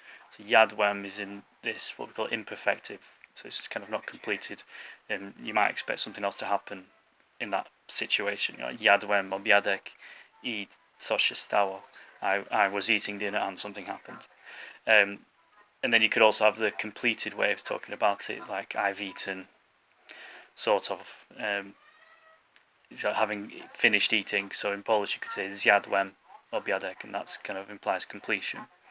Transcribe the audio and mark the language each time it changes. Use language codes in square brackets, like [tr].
[en] So jadłem is in this what we call imperfective, so it's kind of not completed, and you might expect something else to happen in that situation. [pl] Jadłem obiadek I co się stało. [en] I was eating dinner and something happened. And then you could also have the completed way of talking about it, like I've eaten, sort of, so having finished eating. So in Polish you could say [pl] zjadłem obiadek, [en] and that kind of implies completion.